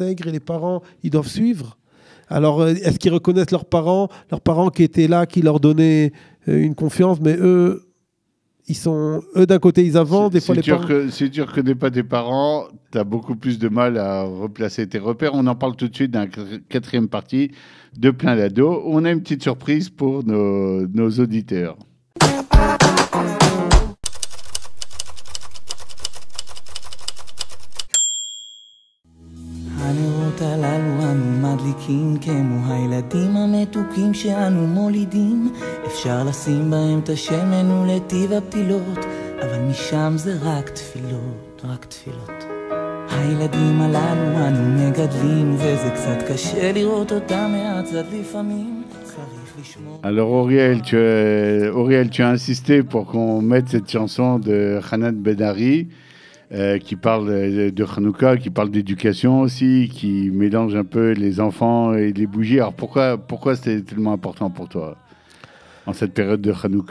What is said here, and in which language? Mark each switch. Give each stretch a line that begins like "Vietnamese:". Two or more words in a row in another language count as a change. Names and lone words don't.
French: Et les parents, ils doivent suivre. Alors, est-ce qu'ils reconnaissent leurs parents qui étaient là, qui leur donnaient une confiance? Mais eux, ils sont, eux d'un côté, ils avancent, des fois les parents... Si tu ne reconnais pas tes parents, tu as beaucoup plus de mal à replacer tes repères. On en parle tout de suite dans la quatrième partie de Plein l'ado. On a une petite surprise pour nos auditeurs.
Hebrew: הנרות הללו אנו מדליקים כמו הילדים המתוקים שאנו מולידים אפשר לשים בהם את השמן ולטיב הפתילות אבל משם זה רק תפילות, רק תפילות הילדים הללו אנו מגדלים וזה קצת קשה לראות אותם מהצד לפעמים צריך לשמור
French: Alors Auriel, tu as insisté pour qu'on mette cette chanson de Hanan Ben-Ari qui parle de Hanouka, qui parle d'éducation aussi, qui mélange un peu les enfants et les bougies. Alors pourquoi c'était tellement important pour toi en cette période de Hanouka?